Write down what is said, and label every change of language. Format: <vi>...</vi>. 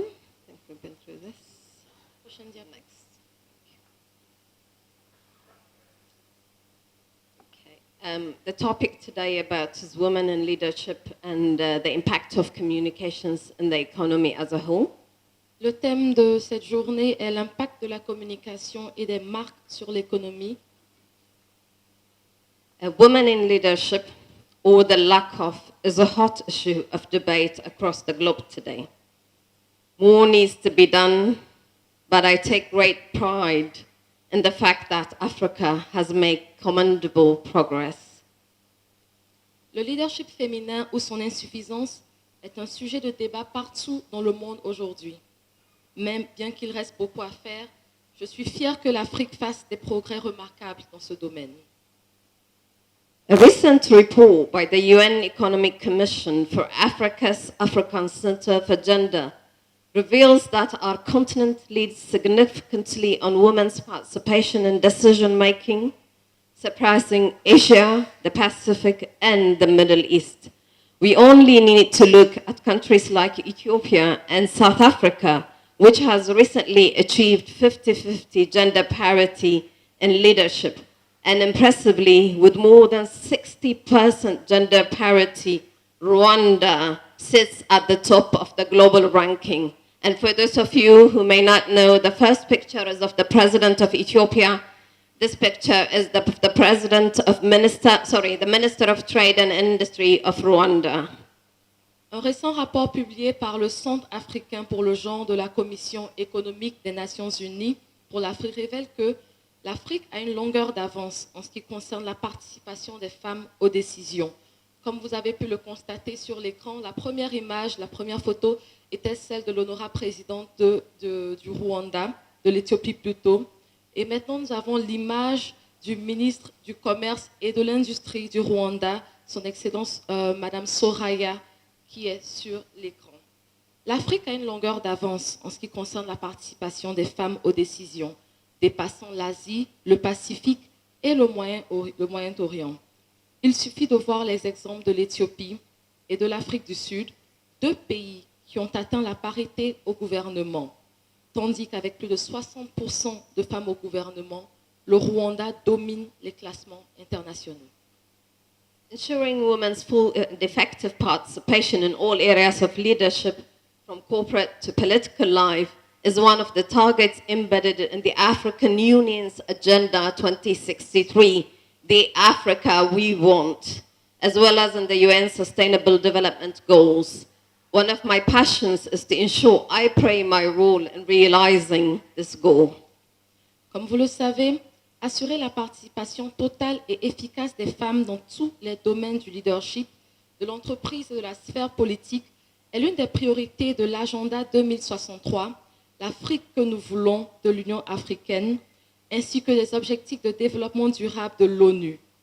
<en>I think we've been through this.</en> <fr>Prochaine diapo.</fr> <en>Next. Okay. The topic today about is women in leadership and the impact of communications in the economy as a whole.</en> <fr>Le thème de cette journée est l'impact de la communication et des marques sur l'économie.</fr> <en>Women in leadership, or the lack of, is a hot issue of debate across the globe today. More needs to be done, but I take great pride in the fact that Africa has made commendable progress.</en> <fr>Le leadership féminin ou son insuffisance est un sujet de débat partout dans le monde aujourd'hui. Même bien qu'il reste beaucoup à faire, je suis fière que l'Afrique fasse des progrès remarquables dans ce domaine.</fr> <en>A recent report by the UN Economic Commission for Africa's African Center for Gender reveals that our continent leads significantly on women's participation in decision-making, surpassing Asia, the Pacific, and the Middle East. We only need to look at countries like Ethiopia and South Africa, which has recently achieved 50-50 gender parity in leadership, and impressively, with more than 60% gender parity, Rwanda sits at the top of the global ranking. And for those of you who may not know, the first picture is of the president of Ethiopia. This picture is the Minister of Trade and Industry of Rwanda.</en> <fr>Un récent rapport publié par le Centre africain pour le genre de la Commission économique des Nations Unies pour l'Afrique révèle que l'Afrique a une longueur d'avance en ce qui concerne la participation des femmes aux décisions. Comme vous avez pu le constater sur l'écran, la première image, la première photo était celle de l'honorable présidente du Rwanda, de l'Éthiopie plutôt. Et maintenant, nous avons l'image du ministre du Commerce et de l'Industrie du Rwanda, son Excellence Madame Soraya, qui est sur l'écran. L'Afrique a une longueur d'avance en ce qui concerne la participation des femmes aux décisions, dépassant l'Asie, le Pacifique et le Moyen-Orient. Il suffit de voir les exemples de l'Éthiopie et de l'Afrique du Sud, deux pays qui ont atteint la parité au gouvernement, tandis qu'avec plus de 60% de femmes au gouvernement, le Rwanda domine les classements internationaux.</fr> <en>Ensuring women's full and effective participation in all areas of leadership, from corporate to political life, is one of the targets embedded in the African Union's Agenda 2063, the Africa we want, as well as in the UN Sustainable Development Goals. One of my passions is to ensure I play my role in realizing this goal.</en> <fr>Comme vous le savez, assurer la participation totale et efficace des femmes dans tous les domaines du leadership, de l'entreprise et de la sphère politique est l'une des priorités de l'agenda 2063, l'Afrique que nous voulons de l'Union africaine, ainsi que les objectifs de développement durable de l'ONU.</fr>